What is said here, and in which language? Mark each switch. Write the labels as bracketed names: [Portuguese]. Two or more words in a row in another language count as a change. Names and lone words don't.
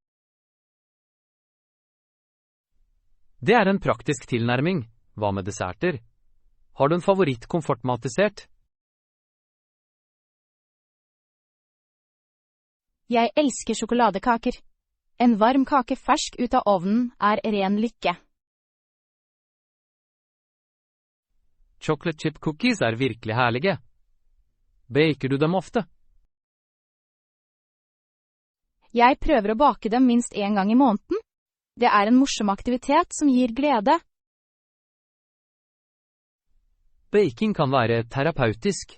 [Norwegian] Det er en praktisk tilnærming. Hva med desserter? Har du en favoritt-komfortmatdessert? Jeg elsker sjokoladekaker. En varm kake fersk ut av ovnen er ren lykke. [English] Chocolate chip cookies [Norwegian] er virkelig herlige. Baker du dem ofte? Jeg prøver å bake dem minst en gang i måneden. Det er en morsom aktivitet som gir glede. Baking kan være terapeutisk.